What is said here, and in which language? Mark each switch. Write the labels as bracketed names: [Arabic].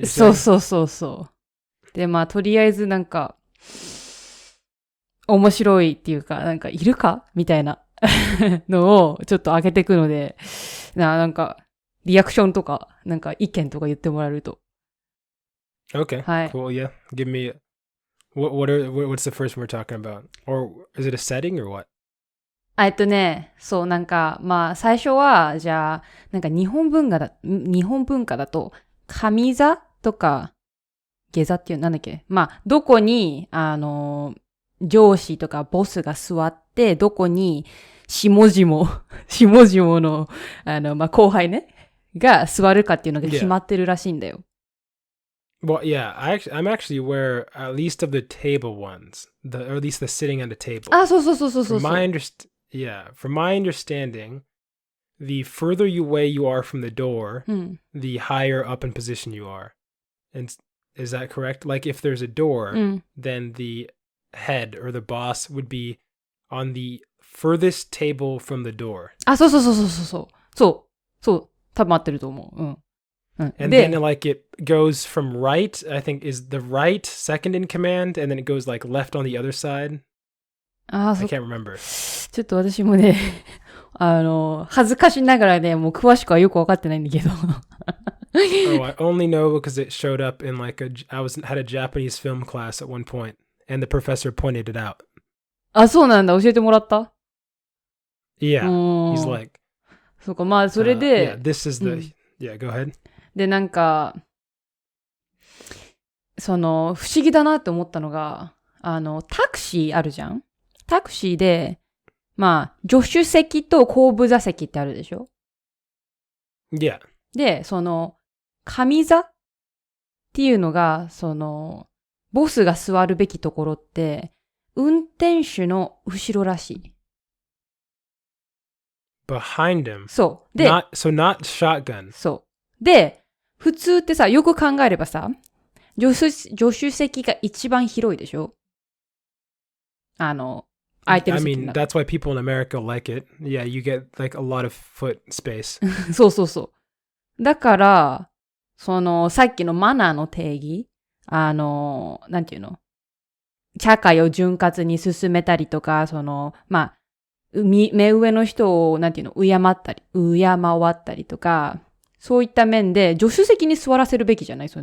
[Japanese] そう。で、とりあえずなんか、面白いっていうか、なんか、いるかみたいなのをちょっと上げていくので、なんか、リアクションとか、なんか意見とか言ってもらえると。 [English] Okay, [Japanese] はい。 [English] cool, yeah. Give me, what's the first one we're talking about? Or is it a setting or what? [Japanese] そう、なんか、最初は、じゃあ、なんか日本文化だと、上座とか、下座っていう、なんだっけ？どこに、上司とかボスが座って、どこに、下々の、後輩ね、が座るかっていうのが決まってるらしいんだよ。 [English] Well, yeah, I'm actually aware at least of the table ones, or at least the sitting at a table. [Japanese] そう。 [English] From my understanding, the further away you are from the door, the higher up in position you are. And is that correct? Like if there's a door, then the head or the boss would be on the furthest table from the door. [Japanese] そう。多分合ってると思う。 [English] And then like it goes from right, I think is the right second in command, and then it goes like left on the other side. I can't remember. [Japanese] ちょっと私もね、恥ずかしながらね、もう詳しくはよくわかってないんだけど。 [English] Oh, I only know because it showed up in like had a Japanese film class at one point, and the professor pointed it out. [Japanese] そうなんだ、教えてもらった？ [English] Yeah, he's like. [Japanese] そうか、それで。 [English] Yeah, this is the, yeah, go ahead. [Japanese] で、なんか、不思議だなって思ったのが、タクシーあるじゃん？タクシーで、助手席と後部座席ってあるでしょ？ [English] Yeah. [Japanese] で、上座っていうのが、ボスが座るべきところって、運転手の後ろらしい。 [English] Behind him? [Japanese] そう。で、 [English] not shotgun. [Japanese] そう。で、普通ってさ、よく考えればさ、助手席が一番広いでしょ？空いてる席 [English] I mean, that's why people in America like it. Yeah, you get like a lot of foot space. [Japanese] そう。だから、さっきのマナーの定義、なんていうの？社会を潤滑に進めたりとか、目上の人を、なんていうの？敬わったりとか、そういった面で、助手席に座らせるべきじゃない？